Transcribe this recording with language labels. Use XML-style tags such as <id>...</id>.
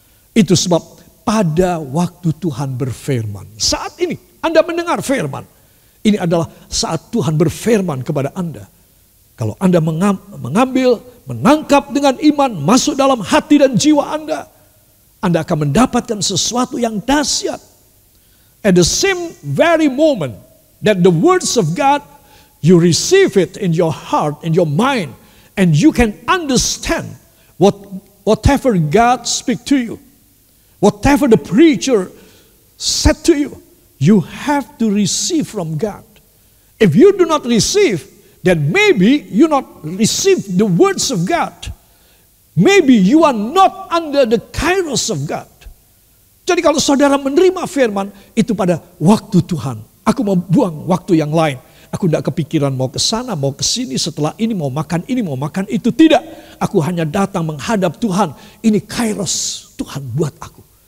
<id>Itu sebab pada waktu Tuhan berfirman. Saat ini Anda mendengar firman. Ini adalah saat Tuhan berfirman kepada Anda. Kalau Anda mengambil, menangkap dengan iman, masuk dalam hati dan jiwa Anda akan mendapatkan sesuatu yang dahsyat.</id> <en>At the same very moment that the words of God, you receive it in your heart, in your mind, and you can understand whatever God speak to you, whatever the preacher said to you, you have to receive from God. If you do not receive, then maybe you not receive the words of God. Maybe you are not under the kairos of God.</en> <id>Jadi kalau saudara menerima firman, itu pada waktu Tuhan. Aku mau buang waktu yang lain. Aku tidak kepikiran mau ke sana, mau ke sini, setelah ini mau makan itu. Tidak. Aku hanya datang menghadap Tuhan. Ini kairos Tuhan buat aku.</id>